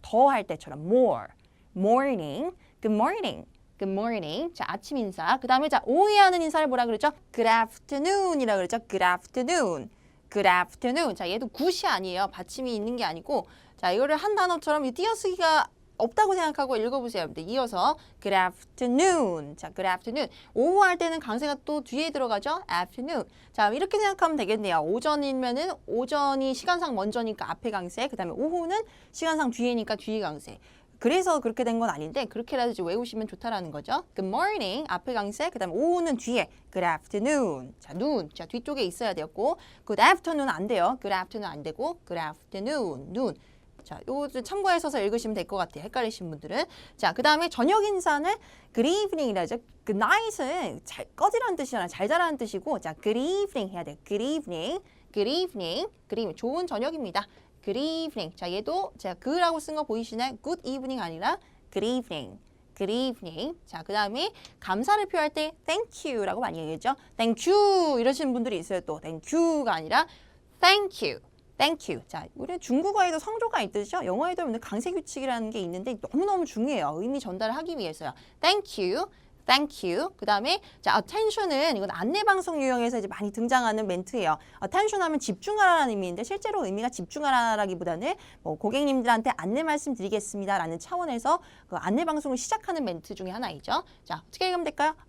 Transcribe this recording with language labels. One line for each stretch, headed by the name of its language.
Korean: 더 할 때처럼
English: more. morning. good morning. good morning.
Korean: 자, 아침 인사. 그 다음에 자, 오후에 하는 인사를 뭐라 그러죠?
English: good afternoon
Korean: 이라고 그러죠.
English: good afternoon. good afternoon.
Korean: 자, 얘도 굿이 아니에요. 받침이 있는 게 아니고 자, 이거를 한 단어처럼 띄어쓰기가 없다고 생각하고 읽어보세요. 이어서
English: good afternoon. 자, good afternoon.
Korean: 오후 할 때는 강세가 또 뒤에 들어가죠.
English: afternoon.
Korean: 자, 이렇게 생각하면 되겠네요. 오전이면은 오전이 시간상 먼저니까 앞에 강세. 그 다음에 오후는 시간상 뒤에니까 뒤에 강세. 그래서 그렇게 된 건 아닌데 그렇게라도 이제 외우시면 좋다라는 거죠.
English: good morning
Korean: 앞에 강세, 그 다음에 오후는 뒤에
English: good afternoon.
Korean: 자, 눈. 자, 뒤쪽에 있어야 되었고
English: good afternoon
Korean: 안 돼요.
English: good afternoon
Korean: 안 되고
English: good afternoon.
Korean: 눈. 자, 요거 참고해서 읽으시면 될 것 같아요. 헷갈리신 분들은. 자, 그 다음에 저녁 인사는
English: good evening
Korean: 이라죠.
English: good night
Korean: 은 잘 꺼지라는 뜻이잖아요. 잘 자라는 뜻이고, 자,
English: good evening
Korean: 해야 돼요.
English: good evening, good evening, good evening.
Korean: 좋은 저녁입니다.
English: good evening.
Korean: 자, 얘도 제가 그라고 쓴 거 보이시나요?
English: good evening
Korean: 아니라
English: good evening. good evening.
Korean: 자, 그 다음에 감사를 표할 때
English: thank you
Korean: 라고 많이 얘기했죠.
English: thank you
Korean: 이러시는 분들이 있어요.
English: 또 thank you가
Korean: 아니라
English: thank you. Thank you.
Korean: 자, 우리 중국어에도 성조가 있듯이요. 영어에도 강세 규칙이라는 게 있는데 너무너무 중요해요. 의미 전달을 하기 위해서요.
English: Thank you. Thank you.
Korean: 그 다음에 자, attention은 이건 안내방송 유형에서 이제 많이 등장하는 멘트예요. attention 하면 집중하라는 의미인데 실제로 의미가 집중하라라기보다는 뭐 고객님들한테 안내 말씀드리겠습니다라는 차원에서 그 안내방송을 시작하는 멘트 중에 하나이죠. 자, 어떻게 읽으면 될까요?